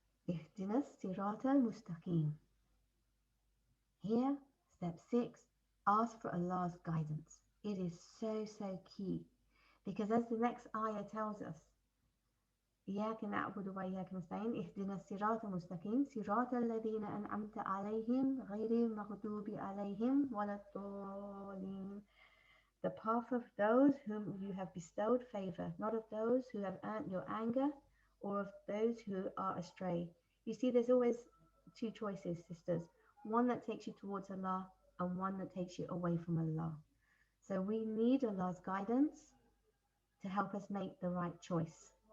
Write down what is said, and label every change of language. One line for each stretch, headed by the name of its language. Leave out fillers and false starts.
Arabic: اهدنا الصراط المستقيم.
English: Here, step 6, ask for Allah's guidance. It is so, so key. Because as the next ayah tells us,
Arabic: إياك نعبد وإياك نستعين اهدنا الصراط المستقيم صراط الذين أنعمت عليهم غير المغضوب عليهم ولا الضالين.
English: The path of those whom you have bestowed favor, not of those who have earned your anger or of those who are astray. You see, there's always two choices, sisters. One that takes you towards Allah and one that takes you away from Allah. So we need Allah's guidance to help us make the right choice.